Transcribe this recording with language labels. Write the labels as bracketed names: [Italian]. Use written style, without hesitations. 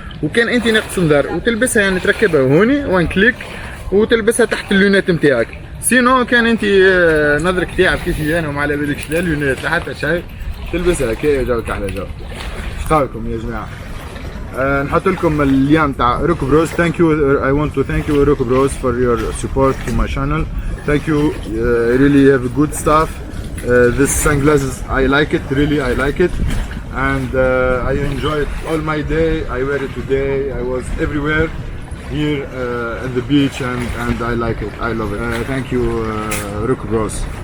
[Arabic] وكان انت ناقص نظر وتلبسها يعني تركبها هوني وان كليك وتلبسها تحت اللونات نتاعك. سينو كان انت نظرك تاعك كيف انا وما على بالكش لا لونات لا حتى شيء، تلبسها هكا جاوك على جو. ايش رايكم يا جماعه؟ نحط لكم اللين تاع روك بروز. [English] Thank you. I want to thank you Rock Bros for your support to my channel. Thank you. Really have good stuff. This sunglasses I like it. Really I like it. And I enjoy it all my day. I wear it today. I was everywhere here at the beach and I like it. I love it. Thank you Rock Bros.